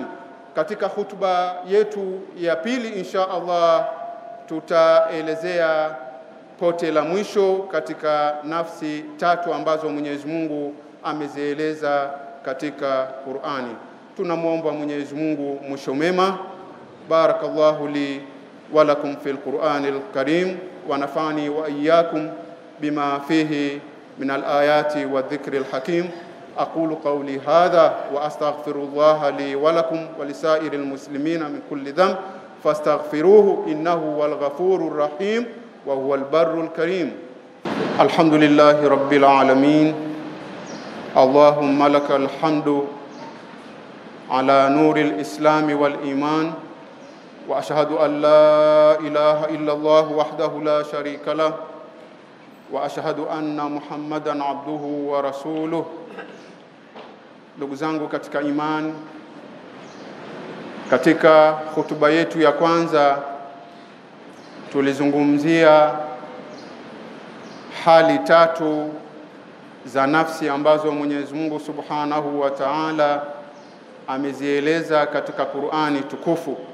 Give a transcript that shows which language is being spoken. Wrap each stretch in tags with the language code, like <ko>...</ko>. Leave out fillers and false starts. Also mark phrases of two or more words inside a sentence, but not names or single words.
<sw>Katika hutuba yetu ya pili</sw> <ar>إن شاء الله</ar> <sw>tutaelezea pote la mwisho katika nafsi tatu ambazo Mwenyezi Mungu amezieleza katika Qur'ani. Tunamuomba Mwenyezi Mungu mwisho mema.</sw> <ar>بارك الله لي ولكم في القرآن الكريم ونفعني وإياكم بما فيه من الآيات والذكر الحكيم. أقول قولي هذا وأستغفر الله لي ولكم ولسائر المسلمين من كل ذنب فاستغفروه إنه هو الغفور الرحيم وهو البر الكريم. الحمد لله رب العالمين، اللهم لك الحمد على نور الإسلام والإيمان، وأشهد أن لا إله إلا الله وحده لا شريك له، وأشهد أن محمدا عبده ورسوله.</ar> <sw>Ndugu zangu katika imani, katika hutuba yetu ya kwanza tulizungumzia hali tatu za nafsi ambazo Mwenyezi Mungu</sw> <ar>سبحانه وتعالى</ar> <sw>amezieleza katika Qur'ani tukufu.</sw>